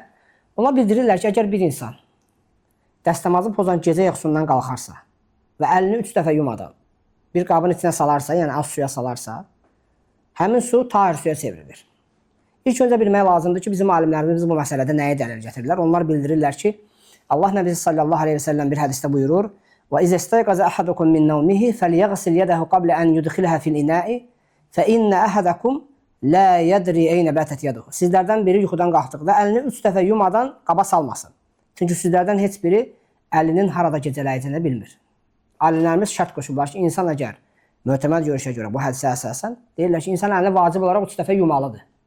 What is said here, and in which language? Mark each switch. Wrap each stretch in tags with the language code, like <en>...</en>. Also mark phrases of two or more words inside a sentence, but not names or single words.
<az>Ona bildirirlər ki, əgər bir insan dəstəmazı pozan gecə yuxusundan qalxarsa və əlini 3 dəfə yumadan bir qabın içinə salarsa, yəni az suya salarsa, həmin su tahir suya çevrilir. İlk öncə bilmək lazımdır ki, bizim alimlərimiz bu məsələdə nəyə dəlil gətirirlər? Onlar bildirirlər ki, Allah Nəbisi</az> <ar>صلى الله عليه وسلم</ar> <az>bir hədisdə buyurur:</az> <ar>"وإذا استيقظ أحدكم من نومه فليغسل يده قبل أن يدخلها في الإناء فإن أحدكم لا يدري أين باتت يده."</ar> <az>Sizlərdən biri yuxudan qalxdıqda əlini 3 dəfə yumadan qaba salmasın. Çünki sizlərdən heç biri əlinin harada gecələyəcəyini bilmir. Alimlərimiz şərt qoşublar ki, insan əgər mötəməd görüşə görə bu hədisə əsasən deyirlər ki, insan əlini vacib olaraq 3 dəfə yumalıdır.</az>